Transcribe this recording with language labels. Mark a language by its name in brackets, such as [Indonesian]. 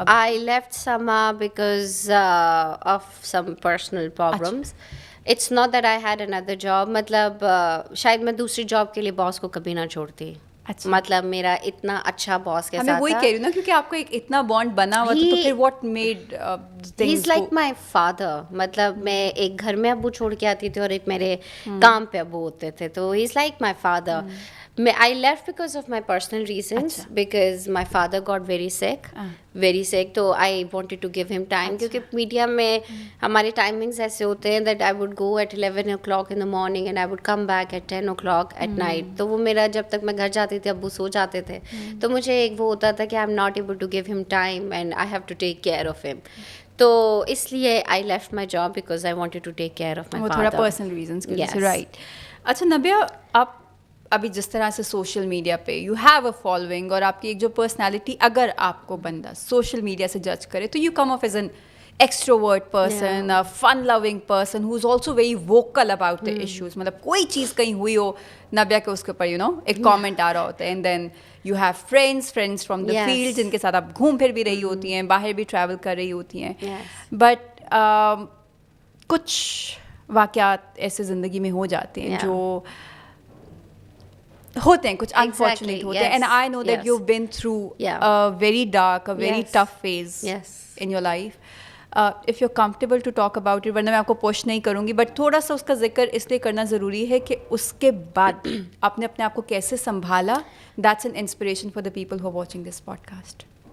[English] I left Sama because of some personal problems. It's not that I had another job. [Urdu] مطلب شاید میں دوسری job کے لیے باس کو کبھی نہ چھوڑتی. مطلب میرا اتنا اچھا باس کے ساتھ میں وہی کہہ رہی ہوں نا, کیونکہ آپ کا ایک اتنا بانڈ بنا ہوا تھا, تو پھر [English] what made he is like my father. [Urdu] مطلب میں ایک گھر میں ابو چھوڑ کے آتی تھی اور ایک میرے کام پہ ابو ہوتے تھے, تو [English] he is like my father. I left because of my personal reasons, because my father got very sick, [Urdu] تو [English] I wanted to give him time. [Urdu] کیونکہ میڈیا میں ہمارے ٹائمنگز ایسے ہوتے ہیں [English] that I would go at 11 o'clock in the morning and I would come back at 10 o'clock at night. [Urdu] تو وہ میرا جب تک میں گھر جاتی تھی ابو سو جاتے تھے, تو مجھے ایک وہ ہوتا تھا کہ [English] I'm not able to give him time and I have to take care of him. [Urdu] تو اس لیے [English] I left my job because I wanted to take care of my father. [Urdu] وہ تھوڑا پرسنل ریزنس کے لیے, رائٹ. اچھا نبیہ, آپ ابھی جس طرح سے سوشل میڈیا پہ [English] you have a following, [Urdu] اور آپ کی ایک جو پرسنالٹی, اگر آپ کو بندہ سوشل میڈیا سے جج کرے تو [English] You come of as an extrovert person, fun loving person who is also very vocal about the issues. [Urdu] مطلب کوئی چیز کہیں ہوئی ہو نبیہ کے اس کے اوپر ایک کامنٹ آ رہا ہوتا ہے, [English] and then you have friends from the field [Urdu] جن کے ساتھ آپ گھوم پھر بھی رہی ہوتی ہیں, باہر بھی ٹریول کر رہی ہوتی ہیں. بٹ کچھ واقعات ایسے زندگی میں ہو جاتے ہیں جو ہوتے ہیں کچھ [English] Exactly, unfortunate ہوتے ہیں, yes, and I know that yes. you've been through Yeah. a very dark, a very Yes. tough phase Yes. in your life. If you're comfortable to talk about it, [Urdu] ورنہ میں آپ کو پوش نہیں کروں گی, بٹ تھوڑا سا اس کا ذکر اس لیے کرنا ضروری ہے کہ اس کے بعد آپ نے اپنے آپ کو کیسے سنبھالا. [English] That's an inspiration for the people who are watching this podcast.